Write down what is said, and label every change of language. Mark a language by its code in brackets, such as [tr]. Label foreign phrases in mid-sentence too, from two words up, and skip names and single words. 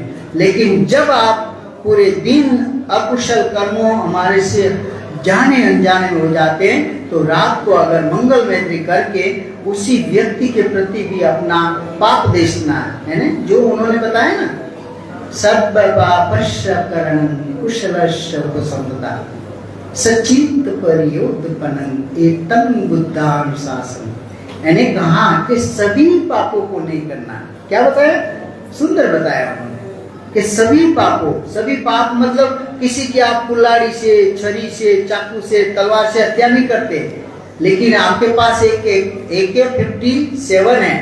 [hi] लेकिन जब आप पूरे दिन अकुशल कर्मों हमारे से जाने अनजाने में हो जाते हैं, तो रात को अगर मंगल मैत्री करके उसी व्यक्ति के प्रति भी अपना पाप देशना है ना, जो उन्होंने बताया ना, [pi] सर्व पापस्य करणं कुशलस्य कुसंपदा सचित परियोद्पन्नं एतं बुद्धानुशासन। [hi] यानी कहा कि सभी पापों को नहीं करना। क्या बताया? सुंदर बताया उन्होंने कि सभी पापों, सभी पाप मतलब किसी की आप कुल्हाड़ी से, छरी से, चाकू से, तलवार से हत्या नहीं करते, लेकिन आपके पास AK-57 है।